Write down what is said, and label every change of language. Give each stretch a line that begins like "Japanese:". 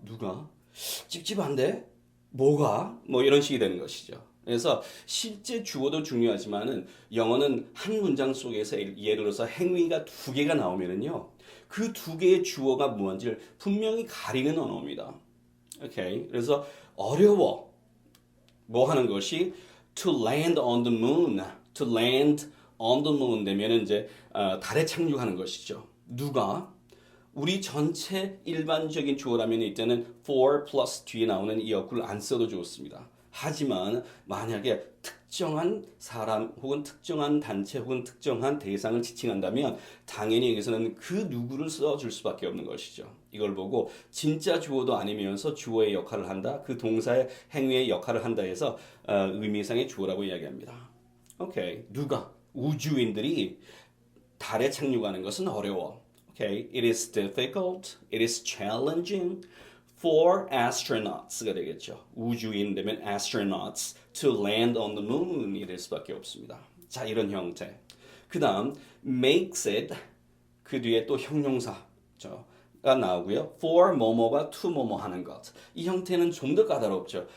Korean: 누가? 찝찝한데? 뭐가? 이런 식이 되는 것이죠. 그래서 실제 주어도 중요하지만은 영어는 한 문장 속에서 예를 들어서 행위가 두 개가 나오면은요. 그 두 개의 주어가 무언지를 분명히 가리는 언어입니다. 오케이. 그래서 어려워. 하는 것이
English: to land on the moon. to land on the moon
Korean: 되면은 이제 달에 착륙하는 것이죠. 누가? 우리 전체 일반적인 주어라면 이때는 for plus 뒤에 나오는 이 어구를 안 써도 좋습니다. 하지만 만약에 특정한 사람 혹은 특정한 단체 혹은 특정한 대상을 지칭한다면 당연히 여기서는 그 누구를 써줄 수밖에 없는 것이죠. 이걸 보고 진짜 주어도 아니면서 주어의 역할을 한다. 그 동사의 행위의 역할을 한다 해서 의미상의 주어라고 이야기합니다. 오케이. 누가? 우주인들이 달에 착륙하는 것은 어려워.
English: Okay, it is difficult, it is challenging for astronauts
Korean: 가 되겠죠. 우주인 되면
English: astronauts to land on the moon
Korean: 이 될 수밖에 없습니다. 자, 이런 형태. 그 다음 makes it 그 뒤에 또 형용사가 나오고요. for 뭐뭐가 to 뭐뭐 하는 것. 이 형태는 좀 더 까다롭죠.